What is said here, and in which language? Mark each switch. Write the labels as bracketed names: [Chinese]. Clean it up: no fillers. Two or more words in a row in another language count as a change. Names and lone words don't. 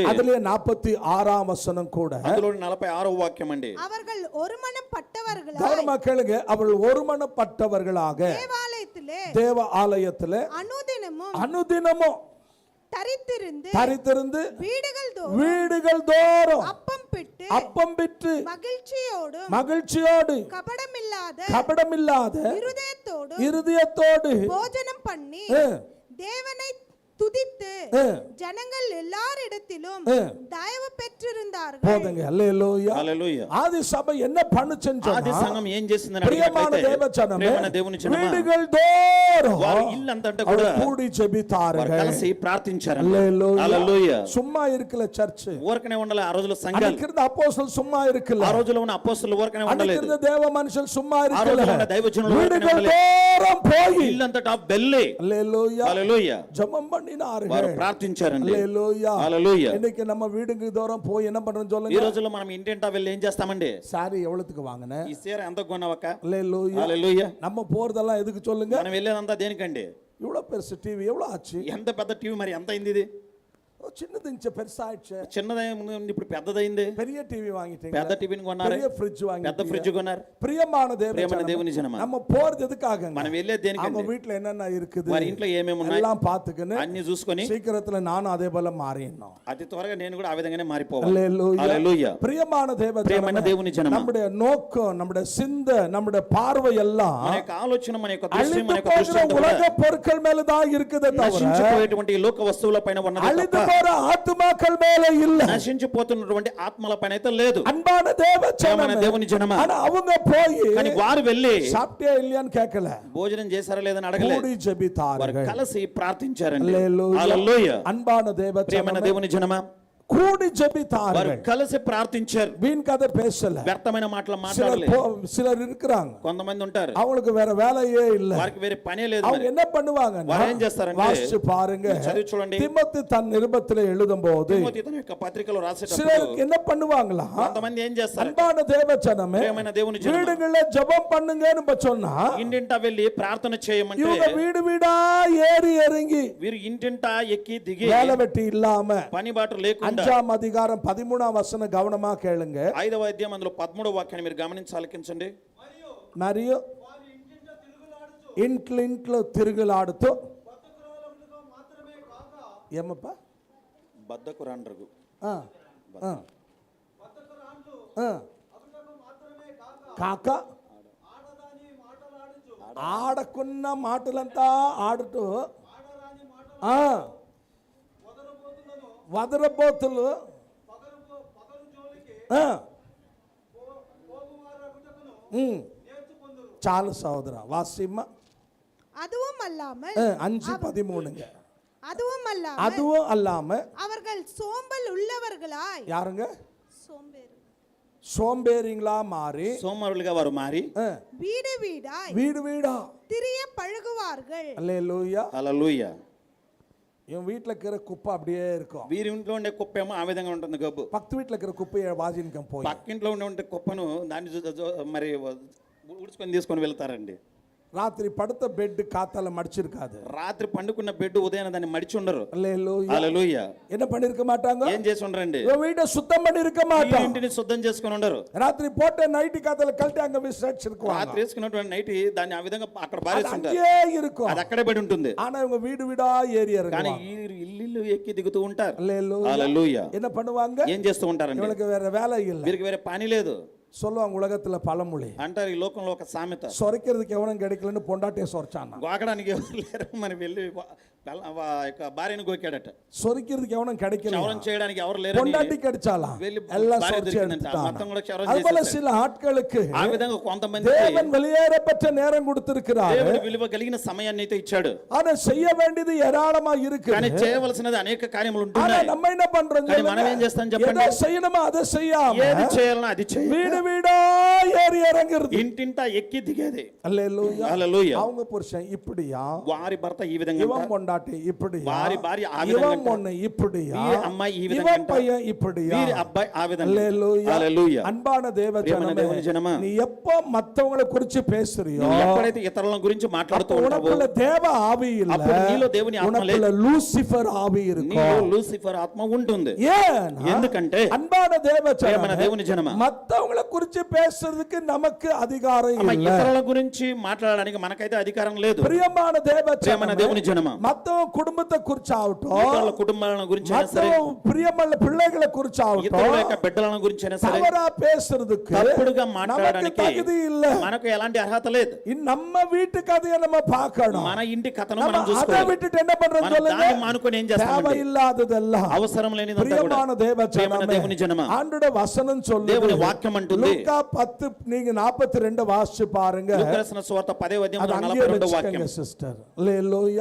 [Tamil] அதுல 46ஆம் வசனம் கூட [Telugu] అందులో 46వ వాక్యం అండి. [Tamil] அவர்கள் ஒருமனப்பட்டவர்களாய் கவனமா கேளுங்க. அவள் ஒருமனப்பட்டவர்களாக தேவ ஆலயத்திலே அனுதினமும் தரித்திருந்து வீடுகள் தோறும் அப்பம் பிட்டு மகிழ்ச்சியோடு கபடமில்லாத இருதயத்தோடு போஜனம் பண்ணி தேவனை துதித்து ஜனங்கள் எல்லாரிடத்திலும் தயவு பெற்றிருந்தார்கள். போதுங்க. அல்லேலூயா. [Telugu] హల్లెలూయా. [Tamil] ஆதி சபை என்ன பண்ணுச்சுன்னு [Telugu] ఆది [Tamil] சொன்னா [Telugu] సంఘం ఏం చేసిందని [Tamil] பிரியமான [Telugu] అడిగినట్లయితే [Tamil] தேவ ஜனமே [Telugu] ప్రియమైన దేవుని జనమ [Tamil] வீடுகள் தோறும் [Telugu] వారు ఇల్లంతటా [Tamil] அவர் [Telugu] కూడా [Tamil] கூடி [Telugu] వారు [Tamil] ஜெபித்தார்கள். [Telugu] కలిసి ప్రార్థించారు. [Tamil] அல்லேலூயா. [Telugu] హల్లెలూయా. [Tamil] சும்மா இருக்கல சர்ச். [Telugu] ఊరకనే ఉండాలి ఆ రోజుల్లో సంఘాలు. [Tamil] அன்னைக்கு இருந்த அப்போஸ்தலர் சும்மா இருக்கல. [Telugu] ఆ రోజుల్లో ఉన్న అపోస్తలులు ఊరకనే [Tamil] அன்னைக்கு [Telugu] ఉండలేదు. [Tamil] இருந்த தேவ மனுஷர் சும்மா [Telugu] ఆ [Tamil] இருக்கல. [Telugu] రోజుల్లో ఉన్న దైవజనులు ఊరకనే [Tamil] வீடுகள் [Telugu] ఉండలేదు. [Tamil] தோறும் போய் [Telugu] ఇల్లంతటా బెల్లి [Tamil] அல்லேலூயா [Telugu] హల్లెలూయా [Tamil] ஜெபம் பண்ணினார்கள். [Telugu] వారు ప్రార్థించారండి. [Tamil] அல்லேலூயா. [Telugu] హల్లెలూయా. [Tamil] இன்னைக்கு நம்ம வீடுக்கு தூரம் போய் என்ன பண்றோம் [Telugu] ఈ [Tamil] சொல்லுங்க. [Telugu] రోజుల్లో మనం ఇంటింటా వెళ్ళి ఏం చేస్తామండి? [Tamil] சாரி எவ்வளவுக்கு வாங்குன? [Telugu] ఈ చీర ఎంత కొన్నావక్క? [Tamil] அல்லேலூயா. [Telugu] హల్లెలూయా. [Tamil] நம்ம போறதெல்லாம் எதுக்கு சொல்லுங்க? [Telugu] మనం వెళ్ళేదంతా దేనికండి? [Tamil] இவ்வளவு பெருசு டிவி எவ்வளவு ஆச்சு? [Telugu] ఎంత పెద్ద టీవీ మరి ఎంత అయింది ఇది? [Tamil] சின்னது இருந்துச்சு பெருசாயிடுச்சு. [Telugu] చిన్నదైంది ఇప్పుడు పెద్దదైంది. [Tamil] பெரிய டிவி வாங்கிட்டீங்க. [Telugu] పెద్ద టీవీని కొన్నారు. [Tamil] பெரிய ஃப்ரிட்ஜ் [Telugu] పెద్ద [Tamil] வாங்கிட்டீங்க. [Telugu] ఫ్రిడ్జ్ కొన్నారు. [Tamil] பிரியமான [Telugu] ప్రియమైన [Tamil] தேவனே [Telugu] దేవుని జనమ [Tamil] நம்ம போறது எதுக்காக? [Telugu] మనం వెళ్ళేది [Tamil] அவங்க [Telugu] దేనికండి? [Tamil] வீட்ல என்னென்ன இருக்குது [Telugu] వారి ఇంట్లో ఏమేమి ఉన్నాయి [Tamil] எல்லாம் பாத்துக்கின்னு [Telugu] అన్ని చూసుకొని [Tamil] சீக்கிரத்துல நானும் அதே போல மாறிடணும். [Telugu] అతి త్వరగా నేను కూడా ఆ విధంగానే మారిపోవాలి. [Tamil] அல்லேலூயா. [Telugu] హల్లెలూయా. [Tamil] பிரியமான [Telugu] ప్రియమైన దేవుని జనమ [Tamil] நம்முடைய நோக்கம் நம்முடைய சிந்தை நம்முடைய பார்வை எல்லாம் [Telugu] మన యొక్క ఆలోచన మన యొక్క దృష్టి మన యొక్క [Tamil] அழிந்து [Telugu] దృష్టి [Tamil] போகிற உலக பொருட்கள் மேலதான் இருக்குதே தவிர [Telugu] నశించిపోయేటువంటి ఈ లోక వస్తువుల పైన ఉన్నది [Tamil] அழிந்து [Telugu] తప్ప [Tamil] போற ஆத்துமாக்கள் மேல இல்ல. [Telugu] నశించిపోతున్నటువంటి ఆత్మల పైన అయితే లేదు. [Tamil] அன்பான தேவ [Telugu] ప్రియమైన [Tamil] ஜனமே [Telugu] దేవుని జనమ [Tamil] ஆனா அவங்க போய் [Telugu] కానీ వారు వెళ్ళి [Tamil] சாப்பிட்டியா இல்லையான்னு கேட்கல. [Telugu] భోజనం చేశారా లేదని అడగలేదు. [Tamil] கூடி [Telugu] వారు [Tamil] ஜெபித்தார்கள். [Telugu] కలిసి ప్రార్థించారండి. [Tamil] அல்லேலூயா. [Telugu] హల్లెలూయా. [Tamil] அன்பான தேவ [Telugu] ప్రియమైన [Tamil] ஜனமே [Telugu] దేవుని జనమ [Tamil] கூடி [Telugu] వారు [Tamil] ஜெபித்தார்கள். [Telugu] కలిసి ప్రార్థించారు. [Tamil] வீண் கதை பேசல. [Telugu] వ్యర్థమైన మాటలు [Tamil] சிலர் [Telugu] మాట్లాడలేదు. [Tamil] சிலர் இருக்கிறாங்க [Telugu] కొంతమంది ఉంటారు [Tamil] அவங்களுக்கு வேற வேலையே இல்ல. [Telugu] వారికి వేరే పనే లేదు. [Tamil] அவங்க [Telugu] మరి [Tamil] என்ன பண்ணுவாங்க? [Telugu] వారు ఏం చేస్తారంటే [Tamil] வாசிச்சு பாருங்க. [Telugu] చదివి చూడండి. [Tamil] திமோத்தி தன் நிருபத்திலே எழுதும்போது [Telugu] తిమోతి తన యొక్క పత్రికలో రాసేటప్పుడు [Tamil] சிலர் என்ன பண்ணுவாங்களா? [Telugu] కొంతమంది ఏం చేస్తారు? [Tamil] அன்பான தேவ ஜனமே [Telugu] ప్రియమైన దేవుని జనమ [Tamil] வீடுகளில் ஜெபம் பண்ணுங்கன்னு சொன்னா [Telugu] ఇంటింటా వెళ్ళి ప్రార్థన చేయమంటే [Tamil] இவங்க வீடு வீடா ஏறி இறங்கி [Telugu] వీరు ఇంటింటా ఎక్కి దిగి [Tamil] வேலை வெட்டி இல்லாம [Telugu] పని బాట లేకుండా [Tamil] 5ஆம் அதிகாரம் 13ஆம் வசனம் கவனமா கேளுங்க. [Telugu] 5వ అధ్యాయం అందులో 13వ వాక్యాన్ని మీరు గమనించి ఆలకించండి. మరియు ఇంట్లో తిరుగులాడుతూ ఏమప్పా బద్దకురాండ్రగు కాక ఆడకున్న మాటలంతా ఆడుతూ వదరబోతులు చాలు సోదర వాసిమ్మ. [Tamil] அதுவும் அல்லாமல் 5:13 அதுவும் அல்லாம அவர்கள் சோம்பல் உள்ளவர்களாய் யாருங்க? சோம்பேறிங்களா மாறி [Telugu] సోమరులుగా వారు మారి [Tamil] வீடு வீடா வீடா திரிய பழகுவார்கள். அல்லேலூயா. [Telugu] హల్లెలూయా. [Tamil] இவன் வீட்டுல இருக்கிற குப்பை அப்படியே இருக்கும், [Telugu] వీరి ఇంట్లో ఉండే కుప్ప ఏమో ఆ విధంగా ఉంటుంది గబ్బు. [Tamil] பக்கத்து வீட்டுல இருக்கிற குப்பையை வாஜின்கம் போய் [Telugu] పక్కింట్లో ఉండే కుప్పను దాన్ని మరి ఉడుచుకొని తీసుకొని వెళ్తారండి. [Tamil] ராத்திரி படுத்த பெட் காத்தால மடிச்சிருக்காது, [Telugu] రాత్రి పండుకున్న బెడ్ ఉదయం దాన్ని మడిచి ఉండరు. [Tamil] அல்லேலூயா. [Telugu] హల్లెలూయా. [Tamil] என்ன பண்ணிருக்க மாட்டாங்க, [Telugu] ఏం చేసి ఉండరండి, [Tamil] இவன் வீட்டை சுத்தம் பண்ணி இருக்க [Telugu] ఈ [Tamil] மாட்டான், [Telugu] ఇంటిని శుద్ధం చేసుకొని ఉండరు. [Tamil] ராத்திரி போட்ட நைட்டு காத்தால கழட்டி அங்க விசாரிச்சிருக்குவாங்க, [Telugu] రాత్రి వేసుకున్నటువంటి నైట్ దాన్ని ఆ విధంగా అక్కడ పారేస్తుంటారు, [Tamil] அங்கேயே இருக்கும். [Telugu] అది అక్కడే పడి ఉంటుంది. [Tamil] ஆனா இவங்க வீடு வீடா ஏறி [Telugu] కానీ [Tamil] இறங்குவாங்க. [Telugu] ఈ ఇల్లు ఎక్కి దిగుతూ ఉంటారు. [Tamil] அல்லேலூயா. [Telugu] హల్లెలూయా. [Tamil] என்ன பண்ணுவாங்க, [Telugu] ఏం చేస్తూ ఉంటారండి, [Tamil] இவனுக்கு வேற வேலை இல்ல, [Telugu] వీరికి వేరే పని లేదు. [Tamil] சொல்லுவாங்க உலகத்துல பழமொழி, [Telugu] అంటారు ఈ లోకంలో ఒక సామెత, [Tamil] சொரைக்கிறதுக்கு எவனும் கிடைக்கலன்னு பொண்டாட்டிய சொரைச்சான், [Telugu] గోకడానికి ఎవరు లేరు, మరి వెళ్ళి భార్యను గోకాడట. [Tamil] சொரிக்கிறதுக்கு எவனும் கிடைக்கல, [Telugu] క్షవరం చేయడానికి ఎవరు లేరు, [Tamil] பொண்டாட்டி கிடைச்சாலாம், [Telugu] వెళ్ళి [Tamil] எல்லாம் [Telugu] భార్య [Tamil] சொரிச்சு [Telugu] దొరికిందంట, [Tamil] எடுத்துட்டான். [Telugu] మొత్తం కూడా క్షవరం [Tamil] அதுபோல [Telugu] చేసేసారు. [Tamil] சில ஆட்களுக்கு [Telugu] ఆ విధంగా కొంతమంది [Tamil] தேவன் வெளியேறப்பட்ட நேரம் கொடுத்திருக்கிறார், [Telugu] దేవుడు విలువ కలిగిన సమయాన్ని అయితే ఇచ్చాడు, [Tamil] ஆனா செய்ய வேண்டியது ஏராளமா இருக்கு. [Telugu] కానీ చేయవలసినది అనేక కార్యములు [Tamil] ஆனா [Telugu] ఉంటున్నాయి. [Tamil] நம்ம என்ன பண்றோம், [Telugu] కానీ మనం ఏం చేస్తాం చెప్పండి, [Tamil] எதை செய்யணுமோ அதை செய்யாம [Telugu] ఏది చేయాలనో అది చేయాలి, [Tamil] வீடு வீடா ஏறி இறங்குறது. [Telugu] ఇంటింటా ఎక్కి దిగేది. [Tamil] அல்லேலூயா. [Telugu] హల్లెలూయా. [Tamil] அவங்க புருஷன் இப்படியா, [Telugu] వారి భర్త ఈ విధంగా [Tamil] இவன் [Telugu] అంట, [Tamil] பொண்டாட்டி இப்படியா, [Telugu] వారి భార్య ఆ విధంగా [Tamil] இவன் [Telugu] అంట, [Tamil] பொண்ணு இப்படியா, [Telugu] వీరి అమ్మాయి ఈ విధంగా [Tamil] இவன் [Telugu] అంట, [Tamil] பையன் இப்படியா. [Telugu] వీరి అబ్బాయి ఆ విధంగా. [Tamil] அல்லேலூயா. [Telugu] హల్లెలూయా. [Tamil] அன்பான தேவ [Telugu] ప్రియమైన దేవుని జనమా, [Tamil] ஜனமே, நீ எப்ப மத்தவங்களை குறிச்சு பேசுறியோ [Telugu] నువ్వు ఎప్పుడైతే ఇతరుల గురించి మాట్లాడుతూ [Tamil] அப்ப [Telugu] ఉంటావో [Tamil] உனக்குள்ள தேவ ஆவி இல்ல, [Telugu] అప్పుడు నీలో దేవుని ఆత్మ లేదు, [Tamil] உனக்குள்ள லூசிஃபர் ஆவி [Telugu] నీలో [Tamil] இருக்கும். [Telugu] లూసిఫర్ ఆత్మ ఉంటుంది. [Tamil] ஏன்? [Telugu] ఎందుకంటే [Tamil] அன்பான தேவ [Telugu] ప్రియమైన [Tamil] ஜனமே, [Telugu] దేవుని జనమా, [Tamil] மத்தவங்களை குறிச்சு பேசுறதுக்கு நமக்கு அதிகாரம் [Telugu] అమ్మ, [Tamil] இல்ல. [Telugu] ఇతరుల గురించి మాట్లాడడానికి మనకైతే అధికారం లేదు. [Tamil] பிரியமான தேவ [Telugu] ప్రియమైన [Tamil] ஜனமே, [Telugu] దేవుని జనమా, [Tamil] மத்தவங்க குடும்பத்தை குறிச்சாகட்டும், [Telugu] ఇతరుల కుటుంబాల గురించి అయినా సరే, [Tamil] மத்தவங்க பிரியமான பிள்ளைகளை குறிச்சாகட்டும், [Telugu] ఇతరుల యొక్క బిడ్డల గురించి అయినా సరే, [Tamil] தவறா பேசுறதுக்கு [Telugu] తప్పుడుగా [Tamil] நமக்கு [Telugu] మాట్లాడడానికి [Tamil] தகுதி இல்ல. [Telugu] మనకు ఎలాంటి అర్హత లేదు. [Tamil] நம்ம வீட்டு கதையை நம்ம பார்க்கணும், [Telugu] మన ఇంటి కథను [Tamil] நம்ம [Telugu] మనం [Tamil] அதை [Telugu] చూసుకోవాలి. [Tamil] விட்டுட்டு என்ன பண்றோம் [Telugu] మనం [Tamil] சொல்லுங்க, [Telugu] దాన్ని మానుకొని ఏం చేస్తామండి, [Tamil] தேவையில்லாததெல்லாம். [Telugu] అవసరం లేనిదంతా కూడా. [Tamil] பிரியமான தேவ [Telugu] ప్రియమైన [Tamil] ஜனமே, [Telugu] దేవుని జనమా, [Tamil] ஆண்டோட வசனம் சொல்லுது, [Telugu] దేవుని వాక్యం అంటుంది, [Tamil] லூக்கா 10 நீங்க 42 வாசிச்சு பாருங்க, [Telugu] లూకా రాసిన సువార్త 10వ [Tamil] அது [Telugu] అధ్యాయం [Tamil] அங்கேயே [Telugu] 42వ వాక్యం. [Tamil] வச்சுக்கங்க சிஸ்டர். அல்லேலூயா.